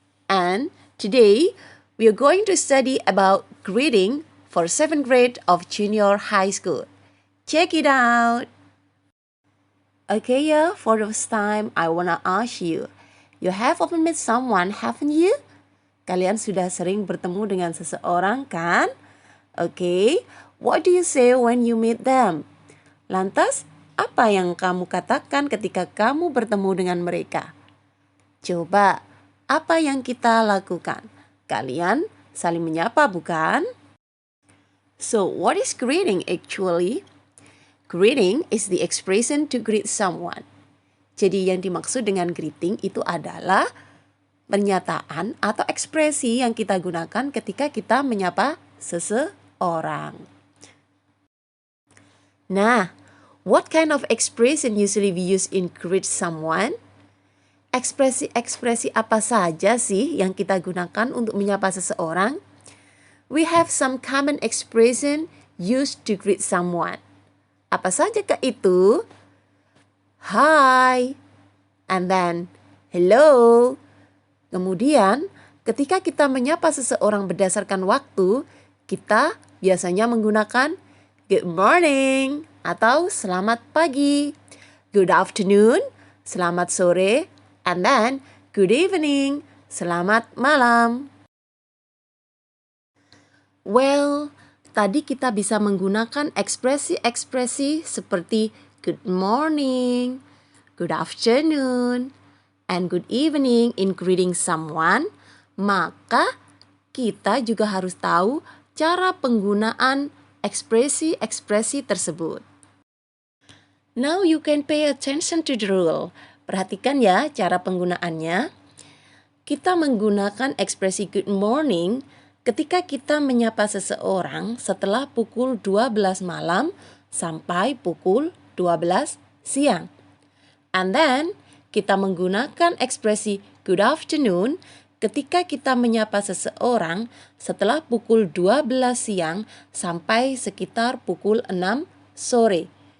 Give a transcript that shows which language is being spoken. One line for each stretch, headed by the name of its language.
English: And today we are going to study about greeting for 7th grade of junior high school. Check it out. Okay, for the first time I wanna ask you, you have often met someone, haven't you?
Indonesian: Kalian sudah sering bertemu dengan seseorang, kan?
English: Okay, what do you say when you meet them?
Indonesian: Lantas, apa yang kamu katakan ketika kamu bertemu dengan mereka? Coba, apa yang kita lakukan? Kalian saling menyapa, bukan?
English: So, what is greeting actually? Greeting is the expression to greet someone.
Indonesian: Jadi yang dimaksud dengan greeting itu adalah pernyataan atau ekspresi yang kita gunakan ketika kita menyapa seseorang.
English: Nah, what kind of expression usually we use in greet someone?
Indonesian: Ekspresi-ekspresi apa saja sih yang kita gunakan untuk menyapa seseorang?
English: We have some common expression used to greet someone.
Indonesian: Apa saja kah itu?
English: Hi, and then hello.
Indonesian: Kemudian, ketika kita menyapa seseorang berdasarkan waktu, kita biasanya menggunakan good morning atau selamat pagi, good afternoon, selamat sore,
English: and then good evening,
Indonesian: selamat malam.
English: Well,
Indonesian: tadi kita bisa menggunakan ekspresi-ekspresi seperti
English: good morning, good afternoon, and good evening in greeting someone.
Indonesian: Maka kita juga harus tahu cara penggunaan ekspresi-ekspresi tersebut.
English: Now you can pay attention to the rule.
Indonesian: Perhatikan ya cara penggunaannya. Kita menggunakan ekspresi good morning ketika kita menyapa seseorang setelah pukul 12 malam sampai pukul 12 siang.
English: And then,
Indonesian: kita menggunakan ekspresi good afternoon ketika kita menyapa seseorang setelah pukul 12 siang sampai sekitar pukul 6 sore.